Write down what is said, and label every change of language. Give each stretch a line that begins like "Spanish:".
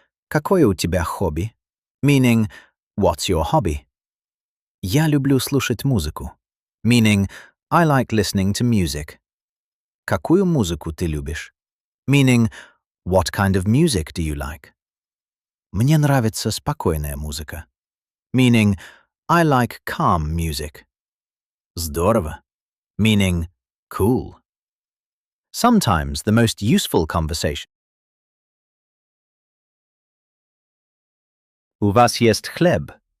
Russian: Какое у тебя хобби?
English: Meaning, what's your hobby?
Russian: Я люблю слушать музыку.
English: Meaning, I like listening to music.
Russian: Какую музыку ты любишь?
English: Meaning, what kind of music do you like?
Russian: Мне нравится спокойная музыка.
English: Meaning, I like calm music.
Russian: Здорово.
English: Meaning, cool. Sometimes the most useful conversation.
Russian: У вас есть хлеб?